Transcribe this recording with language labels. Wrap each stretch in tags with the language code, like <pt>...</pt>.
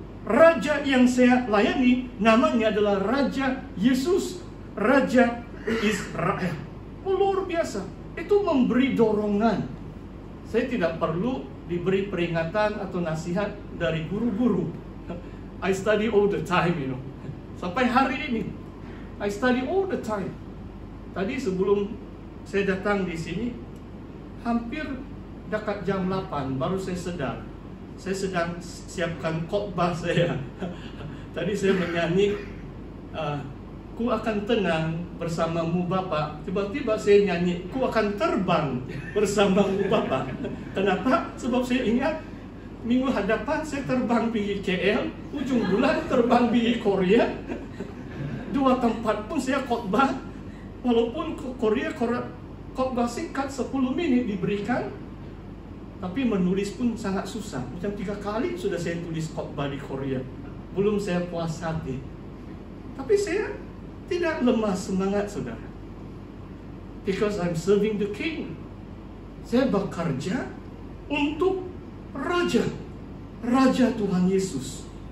<ms>Raja yang saya layani namanya adalah Raja Yesus, Raja Israel. Luar biasa. Itu memberi dorongan. Saya tidak perlu diberi peringatan atau nasihat dari guru-guru.</ms> <en>I study all the time, Sampai hari ini, I study all the time.</en> <ms>Tadi sebelum saya datang di sini, hampir dekat jam 8 baru saya sedar. Saya sedang siapkan khotbah saya. Tadi saya menyanyi, ku akan tenang bersamamu Bapa. Tiba-tiba saya nyanyi, ku akan terbang bersamamu Bapa. Kenapa? Sebab saya ingat minggu hadapan saya terbang pergi KL, ujung bulan terbang pergi Korea. Dua tempat pun saya khotbah. Walaupun Korea khotbah singkat 10 menit diberikan, tapi menulis pun sangat susah. Macam 3 kali sudah saya tulis khotbah di Korea. Belum saya puas hati. Tapi saya tidak lemah semangat, saudara.</ms> <en>Because I'm serving the King.</en> <ms>Saya bekerja untuk Raja Tuhan Yesus.</ms>